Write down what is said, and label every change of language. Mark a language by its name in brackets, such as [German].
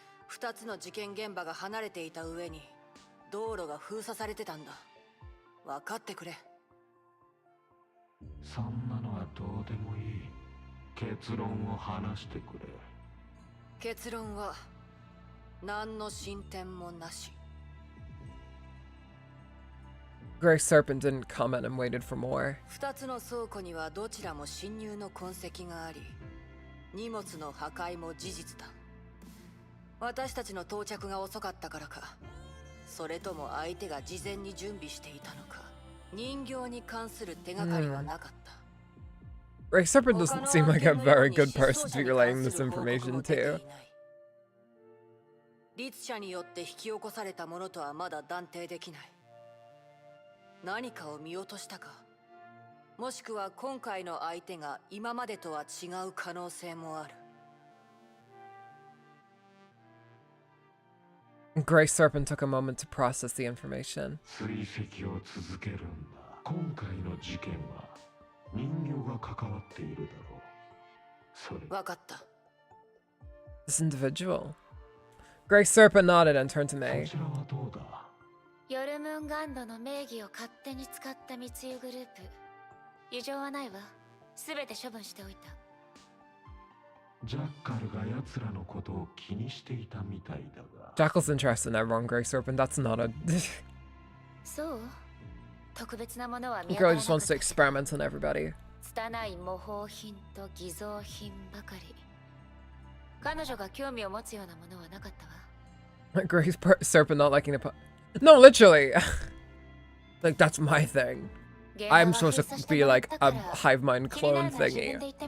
[Japanese] 2つの事件現場が離れていた上に道路が封鎖されてたんだ。分かってくれ。そんなのはどうでもいい。結論を話してくれ。結論は何の進展もなし。 [English] Grey Serpent didn't comment and waited for more. [Japanese] 2つの倉庫にはどちらも侵入の痕跡があり、荷物の破壊も事実だ。私たちの到着が遅かったからか、それとも相手が事前に準備していたのか、人形に関する手がかりはなかった。 [English] Grey Serpent doesn't seem like a very good person to be relaying this information to. [Japanese] 律者によって引き起こされたものとはまだ断定できない。何かを見落としたか、もしくは今回の相手が今までとは違う可能性もある。 [English] Grey Serpent took a moment to process the information. [Japanese] 追跡を続けるんだ。今回の事件は人形が関わっているだろう。それ。わかった。 [English] This individual. Grey Serpent nodded and turned to May. [Japanese] こちらはどうだ。ヨルムンガンドの名義を勝手に使った密輸グループ。異常はないわ。すべて処分しておいた。ジャッカルが奴らのことを気にしていたみたいだが。 [English] Jackal's interested in everyone, Grey Serpent. That's not a... [Japanese] そう特別なものは見 [English] Girl just wants to experiment on everybody. [Japanese] 拙い模倣品と偽造品ばかり。彼女が興味を持つようなものはなかったわ。 [English] Grey serpent not liking the No, literally. Like, that's my thing. I'm supposed to be like a hive mind clone thingy.